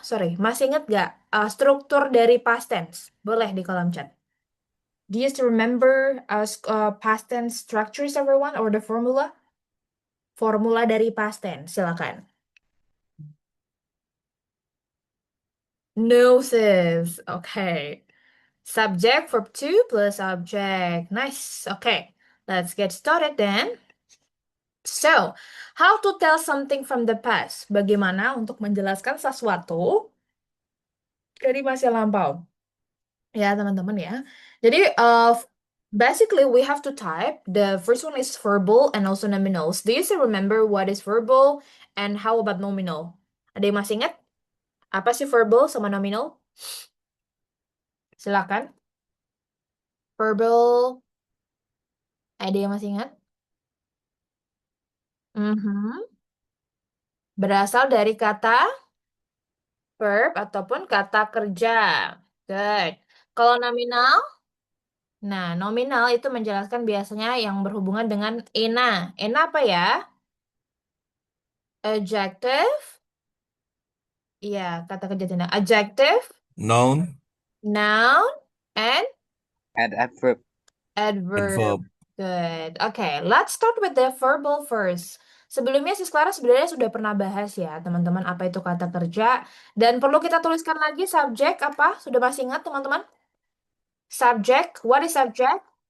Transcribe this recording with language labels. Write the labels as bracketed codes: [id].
[en] Sorry, [id] masih ingat gak struktur dari past tense? Boleh di kolom chat. [en] Do you still remember past tense structures, everyone, or the formula? [id] Formula dari past tense, silakan. [en] No, sis. Okay. Subject, verb to plus object. Nice. Okay. Let's get started then. So, how to tell something from the past? [id] Bagaimana untuk menjelaskan sesuatu dari masa lampau? Ya, teman-teman ya. Jadi, [en] basically we have to type. The first one is verbal and also nominals. Do you still remember what is verbal and how about nominal? [id] Ada yang masih ingat? Apa sih verbal sama nominal? Silakan. Verbal, ada yang masih ingat? Mhm. Berasal dari kata verb ataupun kata kerja. [en] Good. [id] Kalau nominal, nah nominal itu menjelaskan biasanya yang berhubungan dengan ena. Ena apa ya? Adjective. Iya, kata kerja tindak. Adjective, [en] Noun noun, and Add adverb. adverb. adverb. Good. Okay, let's start with the verbal first. [id] Sebelumnya Sis Clara sebenarnya sudah pernah bahas ya, teman-teman, apa itu kata kerja. Dan perlu kita tuliskan lagi subjek apa? Sudah masih ingat, teman-teman? [en] Subject, what is subject?